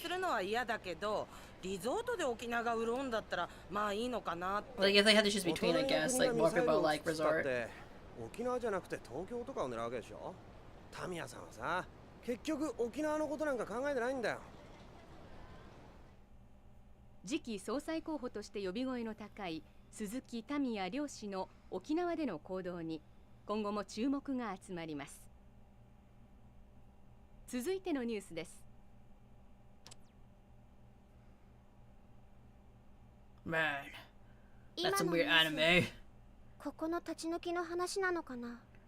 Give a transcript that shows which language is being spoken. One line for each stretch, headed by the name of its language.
Japanese: するのは嫌だけど、リゾートで沖縄が潤うんだったらまあいいのかなって。
English: like if they had to choose between, I guess, like more people like resort.
Japanese: 沖縄じゃなくて東京とかを狙うわけでしょ。タミヤさんはさ、結局沖縄のことなんか考えてないんだよ。次期総裁候補として呼び声の高い鈴木タミヤ両氏の沖縄での行動に今後も注目が集まります。続いてのニュースです。
English: Man, that's some weird anime.
Japanese: ここの立ち退きの話なのかな。